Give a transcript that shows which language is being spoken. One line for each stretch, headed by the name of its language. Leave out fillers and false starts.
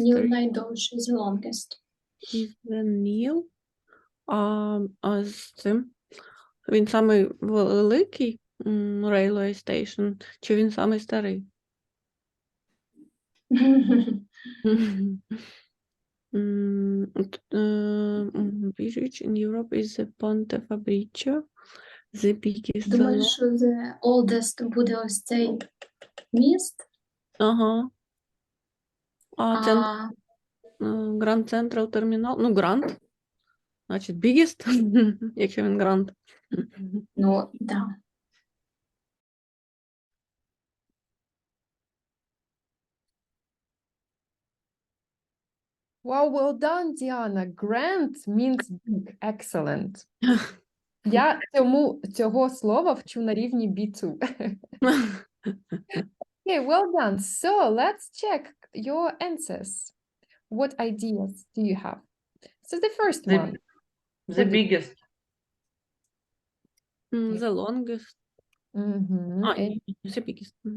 Ukrainian: Ніл найдовший,
English: the longest. is the Nile.
Ukrainian: А з цим? Він самий великий railway station, чи він самий старий?
English: Bridge in Europe is the Ponte Fabricio. The biggest.
Ukrainian: Думаю, що
English: the oldest
Ukrainian: буде ось цей міст. Ага. А це А
English: Grand Central Terminal. Ну, Grand.
Ukrainian: Значить, biggest, якщо він Grand. ну, да.
English: Wow, well done, Diana. Grand means big. Excellent.
Ukrainian: Я цього слова вчу на рівні B2.
English: Okay, well done. So let's check your answers. What ideas do you have? So the first one. The biggest. The longest. Mhm. And The biggest.